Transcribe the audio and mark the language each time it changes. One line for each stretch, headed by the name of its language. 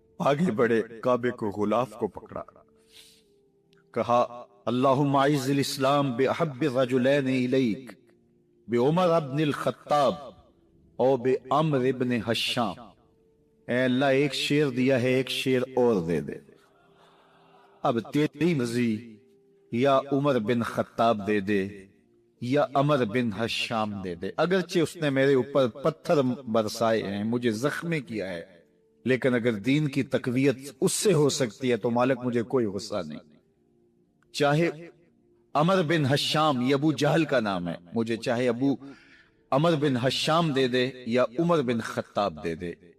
Urdu: آگے بڑھے، کعبے کو غلاف کو پکڑا، کہا
Arabic: اللہم اعز الاسلام بأحب الرجلین الیک بعمر ابن الخطاب
Urdu: اور بعمر ابن حشام. اے اللہ ایک شیر دیا ہے، ایک شیر اور دے دے. اب تیری مرضی، یا عمر بن خطاب دے دے یا عمر بن حشام دے دے. اگرچہ اس نے میرے اوپر پتھر برسائے ہیں، مجھے زخمی کیا ہے، لیکن اگر دین کی تقویت اس سے ہو سکتی ہے تو مالک مجھے کوئی غصہ نہیں. چاہے عمر بن حشام، یہ ابو جہل کا نام ہے، مجھے چاہے ابو عمر بن حشام دے دے یا عمر بن خطاب دے دے.